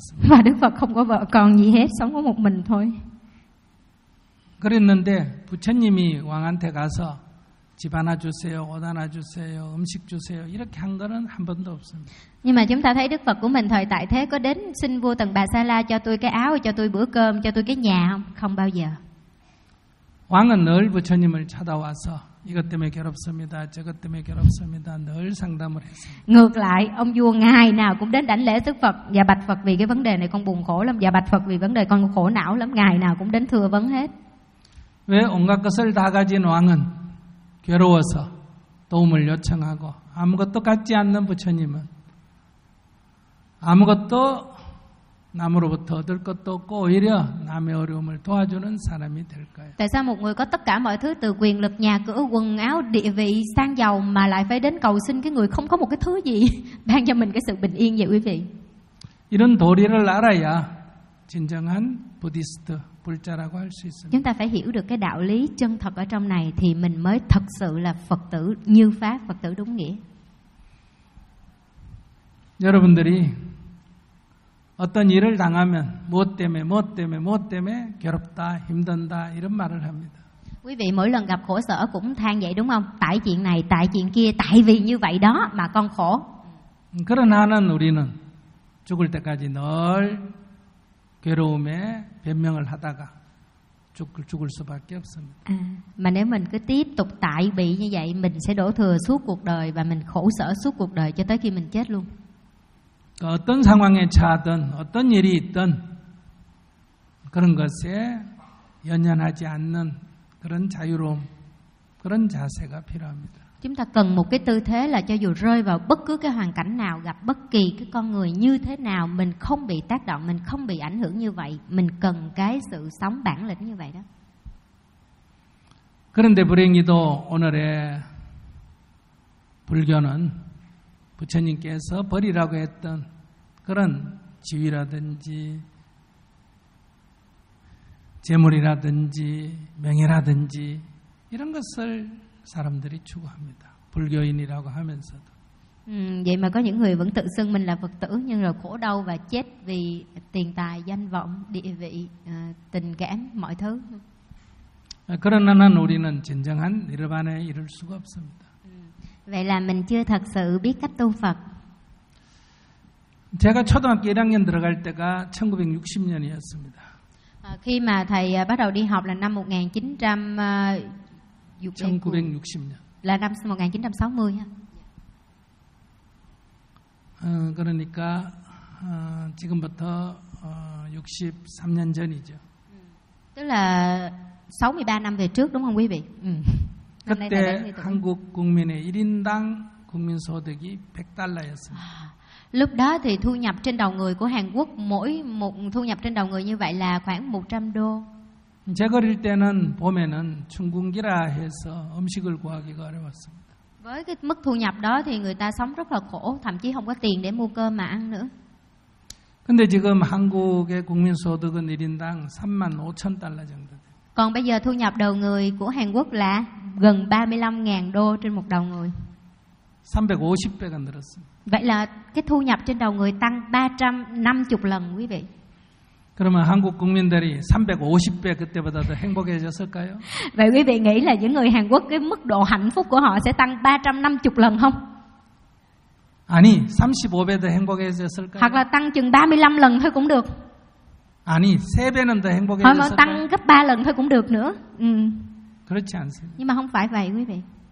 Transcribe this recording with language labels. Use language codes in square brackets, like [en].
[vi] Và Đức Phật không có vợ con gì hết, sống có một mình thôi. [ko] 그랬는데 부처님이 왕한테 가서 집 하나 주세요, 옷 하나 주세요, 음식 주세요 이렇게 한 거는 한 번도 없습니다. [vi] Nhưng mà chúng ta thấy Đức Phật của mình thời tại thế có đến xin vua Tần Bà Sa La cho tôi cái áo, cho tôi bữa cơm, cho tôi cái nhà không? Không bao giờ. [ko] 왕은 늘 부처님을 찾아와서 이것 때문에 괴롭습니다, 저것 때문에 괴롭습니다 늘 상담을 했습니다. [vi] Ngược lại, ông vua ngày nào cũng đến đảnh lễ Đức Phật và bạch Phật vì cái vấn đề này con buồn khổ lắm, và bạch Phật vì vấn đề con khổ não lắm, ngày nào cũng đến thưa vấn hết. [ko] 왜 온갖 것을 다 가진 왕은 괴로워서 도움을 요청하고 아무것도 갖지 않는 부처님은 아무것도 남으로부터 얻을 것도 없고 오히려 남의 어려움을 도와주는 사람이 될까요? [vi] Tại sao một người có tất cả mọi thứ từ quyền lực, nhà cửa, quần áo, địa vị, sang giàu mà lại phải đến cầu xin cái người không có một cái thứ gì ban cho mình cái sự bình yên vậy quý vị? [ko] 이런 도리를 알아야 진정한 부디스트 불자라고 할 수 있습니다. [vi] Chúng ta phải hiểu được cái đạo lý chân thật ở trong này thì mình mới thật sự là Phật tử như pháp, Phật tử đúng nghĩa. [ko] 여러분들이 어떤 일을 당하면 무엇 때문에 무엇 때문에 무엇 때문에 괴롭다, 힘든다 이런 말을 합니다. [vi] Quý vị mỗi lần gặp khổ sở cũng than vậy đúng không? Tại chuyện này, tại chuyện kia, tại vì như vậy đó mà con khổ. [ko] 그러나는 우리는 죽을 때까지 늘 괴로움에 변명을 하다가 죽을 수밖에 없습니다. [vi] Mà nếu mình cứ tiếp tục tại bị như vậy, mình sẽ đổ thừa suốt cuộc đời và mình khổ sở suốt cuộc đời cho tới khi mình chết luôn. [ko] 어떤 상황에 처하든 어떤 일이 있든 그런 것에 연연하지 않는 그런 자유로움, 그런 자세가 필요합니다. [vi] Chúng ta cần một cái tư thế là cho dù rơi vào bất cứ cái hoàn cảnh nào, gặp bất kỳ cái con người như thế nào, mình không bị tác động, mình không bị ảnh hưởng như vậy. Mình cần cái sự sống bản lĩnh như vậy đó. [ko] 그런데 불행히도 오늘의 불교는 부처님께서 버리라고 했던 그런 지위라든지 재물이라든지 명예라든지 이런 것을 사람들이 추구합니다. 불교인이라고 하면서도. [vi] Vậy mà có những người vẫn tự xưng mình là Phật tử nhưng rồi khổ đau và chết vì tiền tài, danh vọng, địa vị, tình cảm, mọi thứ. [ko] 그러나는 우리는 진정한 니르반에 이를 수가 없습니다. [vi] Vậy là mình chưa thật sự biết cách tu Phật. [ko] 제가 초등학교 1학년 들어갈 때가 1960년이었습니다. [vi] Khi mà thầy bắt đầu đi học là năm 1960 ha. [ko] 그러니까 지금부터 63년 전이죠. [vi] Tức là 63 năm về trước đúng không quý vị? [ko] 그때 한국 국민의 1인당 국민 소득이 $100였습니다. [vi] Lúc đó thì thu nhập trên đầu người của Hàn Quốc mỗi một thu nhập trên đầu người như vậy là khoảng 100 đô. [ko] 제가 어릴 때는 봄에는 춘궁기라 해서 음식을 구하기가 어려웠습니다. [vi] Với cái mức thu nhập đó thì người ta sống rất là khổ, thậm chí không có tiền để mua cơm mà ăn nữa. [ko] 근데 지금 한국의 국민 소득은 1인당 35,000 달러 정도. [vi] Còn bây giờ thu nhập đầu người của Hàn Quốc là gần 35.000 đô trên một đầu người. [ko] 350배가 늘었습니다. [vi] Vậy là cái thu nhập trên đầu người tăng 350 lần quý vị. [ko] 그러면 한국 국민들이 350배 그때보다도 행복해졌을까요? [vi] Vậy quý vị nghĩ là những người Hàn Quốc cái mức độ hạnh phúc của họ sẽ tăng 350 lần không? [ko] 아니, 35배 더 행복해졌을까요? [vi] Hoặc là tăng chừng 35 lần thôi cũng được. [ko] 아니, 3배는 더 행복해졌을까요? [vi] Tăng gấp 3 lần thôi cũng được nữa. [ko] 그렇지 않습니다. [vi] Nhưng mà không phải vậy quý vị.